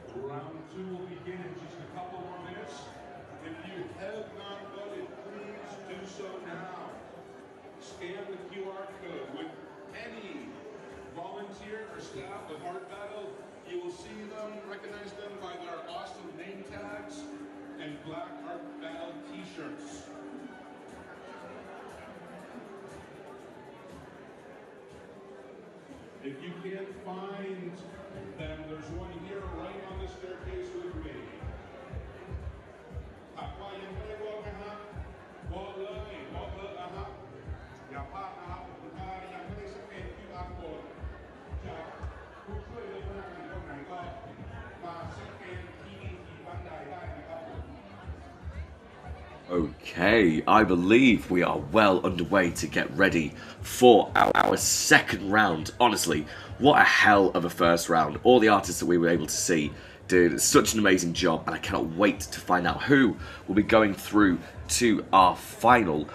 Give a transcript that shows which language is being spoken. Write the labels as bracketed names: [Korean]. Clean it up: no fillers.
[English] Round two will begin in just a couple more minutes. If you have not voted, please do so now. Scan the QR code with any volunteer or staff of Art Battle. You will see them, recognize them by their awesome name tags and black Art Battle t-shirts. If you can't find them, there's one here right on the staircase with me. [Thai] หากว่ายังไม่ได้บอกนะครับบอกเลยนะครับอย่าพลาดนะครับถ้ายังไม่ได้สแกน QR code จากผู้ช่วยเลยพนักงานคนไหนก็มาสแกนที่บันไดได้นะครับผม [English] Okay, I believe we are well underway to get ready for our second round. Honestly, what a hell of a first round. All the artists that we were able to see did such an amazing job, and I cannot wait to find out who will be going through to our final.